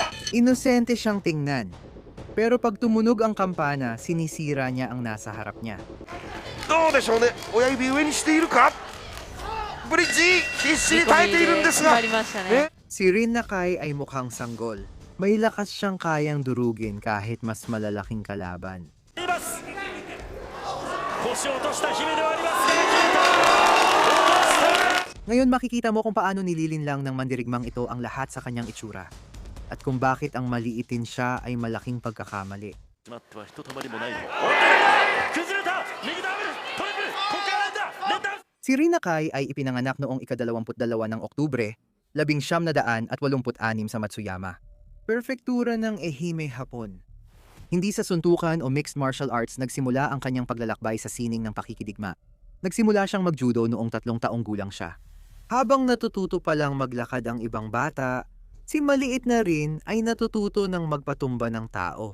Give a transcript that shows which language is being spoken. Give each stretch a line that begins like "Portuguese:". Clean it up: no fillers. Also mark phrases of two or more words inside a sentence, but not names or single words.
Filipino: Inosente siyang tingnan. Pero pag tumunog ang kampana, sinisira niya ang nasa harap niya.
Japanese: どうでしょうね。親指上にしているか。ブリッジ必死に耐えているんですが。決まりましたね。
Filipino: Si Rin Nakai ay mukhang sanggol. May lakas siyang kayang durugin kahit mas malalaking kalaban.
Japanese: います腰を落とした姫ではありますが決めた
Filipino: Ngayon makikita mo kung paano nililinlang ng mandirigmang ito ang lahat sa kanyang itsura. At kung bakit ang maliitin siya ay malaking pagkakamali.
Japanese: しまってはひとたまりもないぞ崩れた右ダブルトリプルここから連打
Filipino: Si Rin Nakai ay ipinanganak noong ika-22 ng Oktubre, 1986 sa Matsuyama. Perfektura ng Ehime, Hapon. Hindi sa suntukan o
English: mixed martial arts
Filipino: nagsimula ang kanyang paglalakbay sa sining ng pakikidigma. Nagsimula siyang mag-judo noong 3 taong gulang siya. Habang natututo pa lang maglakad ang ibang bata, si maliit na Rin ay natututo ng magpatumba ng tao.